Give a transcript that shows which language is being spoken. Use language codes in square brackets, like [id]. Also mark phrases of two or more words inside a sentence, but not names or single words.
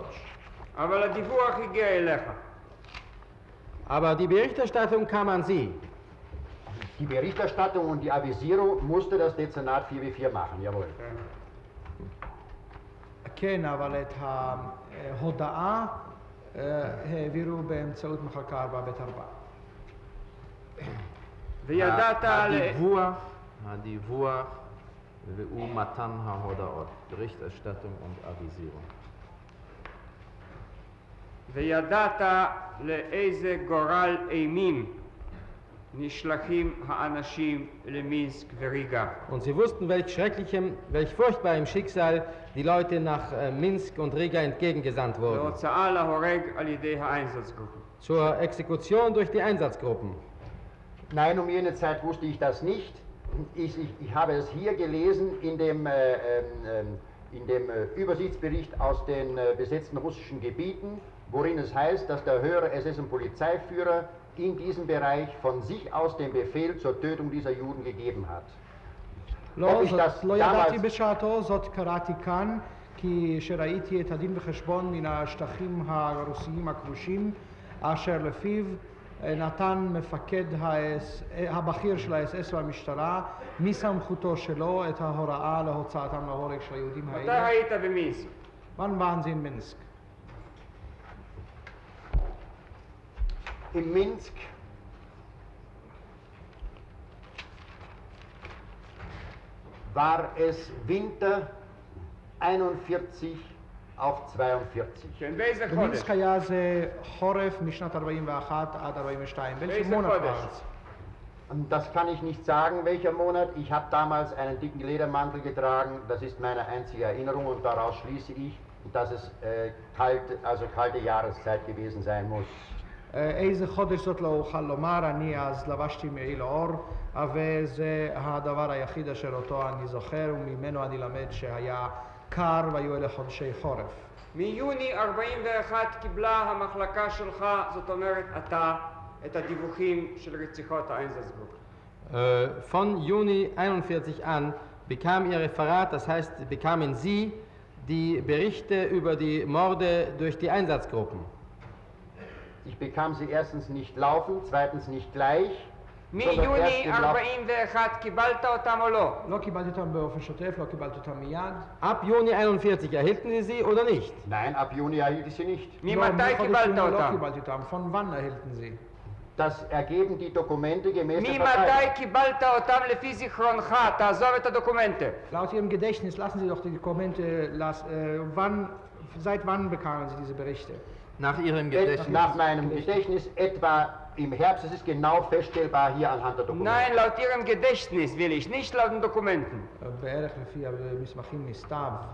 [he] אבל הדיווח הגיע אליך. [de] Aber die Berichterstattung kam an Sie. Die Berichterstattung und die Avisierung musste das Dezernat 4B4 machen, jawohl. [he] כן, אבל את ההודעה העבירו באמצעות מחלקה 4ב4. וידעת הדיווח ומתן ההודעות, [de] Berichterstattung und Avisierung. [he] וידעת לאיזה גורל אימים נשלחים האנשים למינסק וריגה. [de] Und sie wussten, welch furchtbarem Schicksal die Leute nach Minsk und Riga entgegengesandt wurden. [he] להוצאה להורג על ידי האיינsatzgruppen. [de] Zur Exekution durch die Einsatzgruppen. Nein, um jene Zeit wusste ich das nicht. Ich habe es hier gelesen in dem Übersichtsbericht aus den besetzten russischen Gebieten, worin es heißt, dass der höhere SS- und Polizeiführer in diesem Bereich von sich aus den Befehl zur Tötung dieser Juden gegeben hat. [he] לא ידעתי בשעתו, זאת קראתי כאן, כי שראיתי את הדין וחשבון מן השטחים הרוסיים הכבושים, אשר לפיו נתן מפקד הבכיר של האס-אס והמשטרה מסמכותו שלו את ההוראה להוצאתם להורג של היהודים מתי האלה. היית במינסק? [de] Wann waren Sie in Minsk? In Minsk war es Winter 41 auf 42. [he] כן, באיזה חודש? במינסק היה זה חורף משנת 41 עד 42. [de] welchen [he] באיזה [de] Monat [he] חודש? [de] war es? Und das kann ich nicht sagen, welcher Monat. Ich habe damals einen dicken Ledermantel getragen. Das ist meine einzige Erinnerung und daraus schließe ich, dass es kalte Jahreszeit gewesen sein muss. [he] איזה חודש זאת לא אוכל לומר, אני אז לבשתי מעיל עור, וזה הדבר היחיד אשר אותו אני זוכר, וממנו אני למד שהיה קר והיו אלה חודשי חורף. מיוני 41 קיבלה המחלקה שלך, זאת אומרת אתה, את הדיווחים של רציחות האיינזצגרופ. [de] Von Juni 41 an bekam Ihr Referat, das heißt, bekamen Sie die Berichte über die Morde durch die Einsatzgruppen. Ich bekam sie erstens nicht laufend, zweitens nicht gleich, sondern erst [he] מיוני [de] im Laufe. [he] 41 קיבלת אותם או לא? לא קיבלתי אותם באופן שוטף, לא קיבלתי אותם מיד. [de] Ab Juni 41 erhielten Sie sie oder nicht? Nein, ab Juni erhielt ich sie nicht. [he] ממתי מחודש קיבלת יוני לא אותם? קיבלתי אותם. [de] Von wann erhielten Sie? Das ergeben die Dokumente gemäß der [he] ממתי [de] Verteilung. [he] קיבלת אותם לפי זיכרונך? תעזוב את הדוקומנטה. [de] Laut Ihrem Gedächtnis lassen Sie doch die Dokumente, seit wann bekamen Sie diese Berichte? Nach Ihrem Gedächtnis. Nach meinem Gedächtnis etwa im Herbst, es ist genau feststellbar hier anhand der Dokumente. Nein, laut ihrem Gedächtnis will ich, nicht laut den Dokumenten. [he] בערך לפי המסמכים מסתיו.